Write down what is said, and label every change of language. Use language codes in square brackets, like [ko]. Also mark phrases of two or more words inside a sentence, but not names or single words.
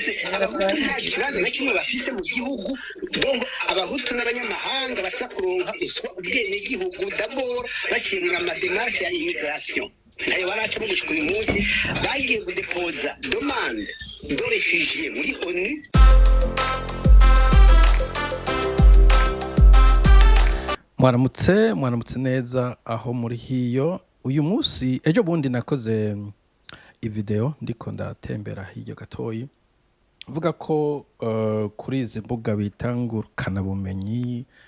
[rn] abahutu nta kibazo na kimwe bafite mu gihugu dongo abahutu n'abanyamahanga bashaka kuronka ubwene gihugu d'abord bakirura amademarche ya immigration nayo baracamo gushika uyu munsi bagiye kudepoza [fr] demande de réfugiés [rn] muri ONU. Mwaramutse neza aho muri hiyo. Uyu munsi ejo bundi nakoze video ndiko ndatembera hirya gatoyi vuga ko kuri izi mbuga bitangurukana bumenyi